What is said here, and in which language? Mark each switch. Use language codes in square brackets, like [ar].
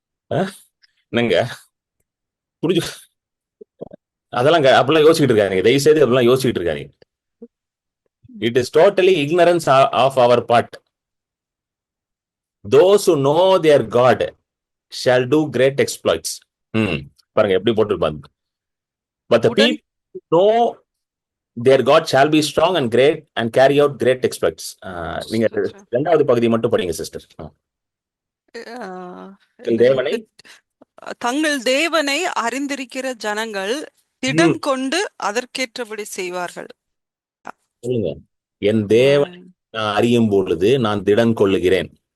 [ta] அஹ், என்னங்க புரிஞ்சு அதெல்லாம் அப்படிலாம் யோசிச்சுட்டு இருக்காங்க. தயவு செய்து அப்படிலாம் யோசிச்சுட்டு இருக்காங்க. [en] It is totally ignorance of our part. Those who know their God shall do great exploits. [ta] ம். பாருங்க எப்படி போட்டிருப்பாங்க. [en] But the [ta] உடன் [en] people who know their God shall be strong and great and carry out great exploits. [ta] நீங்க ஸ்தோத்திரம். இரண்டாவது பகுதி மட்டும் படிங்க சிஸ்டர். அஹ், தேவனை என்னது? தங்கள் தேவனை அறிந்திருக்கிற ஜனங்கள் திடன் ம், கொண்டு அதற்கேற்றபடி செய்வார்கள். சொல்லுங்க. என் தேவனை உம், நான் அறியும் பொழுது நான் திடன் கொள்ளுகிறேன்.